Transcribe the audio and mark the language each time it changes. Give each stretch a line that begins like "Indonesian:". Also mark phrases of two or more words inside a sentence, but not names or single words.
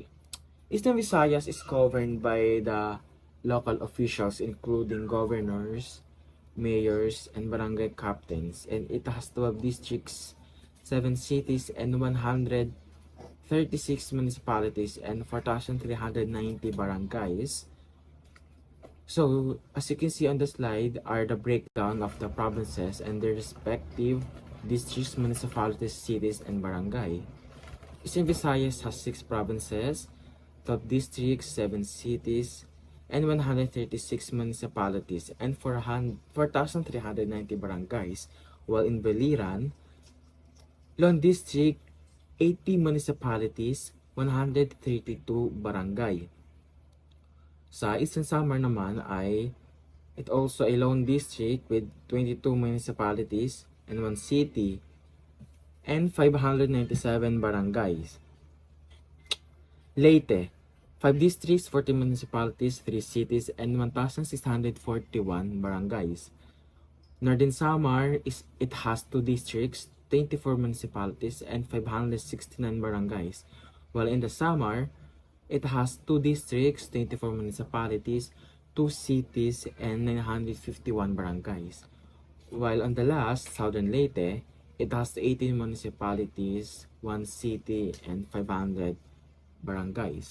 English: Eastern Visayas is governed by the local officials including governors, mayors, and barangay captains, and it has 12 districts, 7 cities, and 136 municipalities and 4,390 barangays. So, as you can see on the slide are the breakdown of the provinces and their respective districts, municipalities, cities, and barangay. Eastern Visayas has 6 provinces, 12 districts, 7 cities, and 136 municipalities and 4,390 barangays, while in Beliran, Lone District, 80 municipalities, 132 barangay.
Filipino: Sa Eastern Samar naman ay
English: it also a lone district with 22 municipalities and 1 city and 597 barangays. Leyte, 5 districts, 40 municipalities, 3 cities, and 1,641 barangays. Northern Samar it has 2 districts, 24 municipalities, and 569 barangays. While in the Samar, it has 2 districts, 24 municipalities, 2 cities, and 951 barangays. While on the last, Southern Leyte, it has 18 municipalities, 1 city, and 500 barangays.